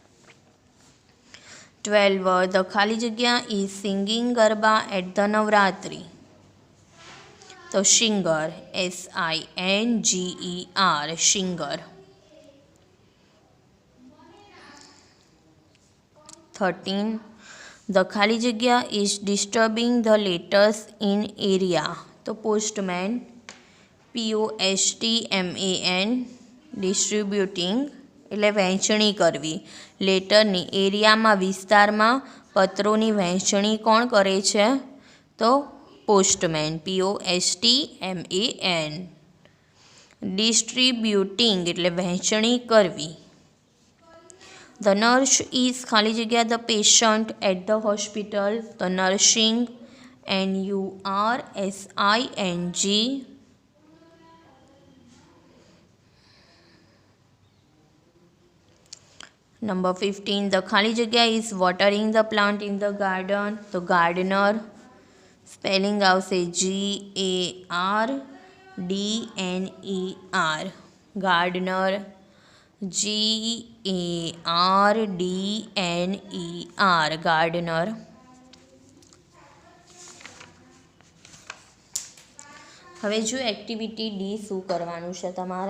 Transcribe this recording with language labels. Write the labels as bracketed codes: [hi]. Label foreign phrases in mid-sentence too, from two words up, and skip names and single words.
[en] 12, ધ [gu] ખાલી જગ્યા [en] is singing Garba at the Navratri. [gu] તો સિંગર, SINGER, સિંગર. 13. [en] The [gu] ખાલી જગ્યા [en] is disturbing the letters in area. [gu] તો postman, POSTMAN, distributing એટલે વહેંચણી કરવી. લેટરની એરિયામાં વિસ્તારમાં પત્રોની વહેંચણી કોણ કરે છે? તો પોસ્ટમેન, POSTMAN. ડિસ્ટ્રીબ્યુટિંગ એટલે વહેંચણી કરવી. [en] The nurse is [gu] ખાલી જગ્યા [en] the patient at the hospital. [gu] તો nursing, NURSING. [en] Number 15. The [gu] ખાલી જગ્યા [en] is watering the plant in the garden. [gu] તો gardener, સ્પેલિંગ આવશે GARDNER, gardener, GARDNER, gardener. હવે જો એક્ટિવિટી ડી શું કરવાનું છે તમારે?